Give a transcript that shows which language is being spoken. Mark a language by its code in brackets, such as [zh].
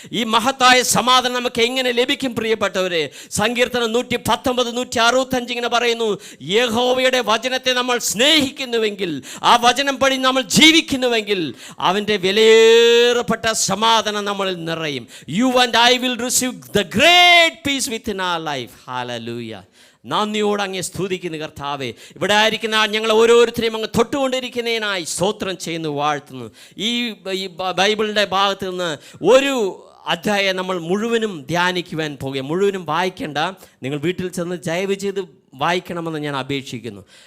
[ml] ഈ മഹത്തായ സമാധാനം നമുക്ക് എങ്ങനെ ലഭിക്കും? പ്രിയപ്പെട്ടവരെ, സങ്കീർത്തനം 119, 165 ഇങ്ങനെ പറയുന്നു, യഹോവയുടെ വചനത്തെ നമ്മൾ സ്നേഹിക്കുന്നുവെങ്കിൽ, ആ വചനം പടി നമ്മൾ ജീവിക്കുന്നുവെങ്കിൽ അവൻ്റെ വിലയേറപ്പെട്ട സമാധാനം നമ്മളിൽ നിറയും. [en] You and I will receive the great peace within our life. Hallelujah. [ml] നന്ദിയോട് അങ്ങേ സ്തുതിക്കുന്നു കർത്താവേ. ഇവിടെ ആയിരിക്കുന്ന ഞങ്ങൾ ഓരോരുത്തരെയും അങ്ങ് തൊട്ടുകൊണ്ടിരിക്കുന്നതിനായി സ്തോത്രം ചെയ്യുന്നു, വാഴ്ത്തുന്നു. ഈ ബൈബിളിൻ്റെ ഭാഗത്ത് നിന്ന് ഒരു അധ്യായം നമ്മൾ മുഴുവനും ധ്യാനിക്കുവാൻ പോകുക. മുഴുവനും വായിക്കേണ്ട, നിങ്ങൾ വീട്ടിൽ ചെന്ന് ദയവ് ചെയ്ത് വായിക്കണമെന്ന് ഞാൻ അപേക്ഷിക്കുന്നു.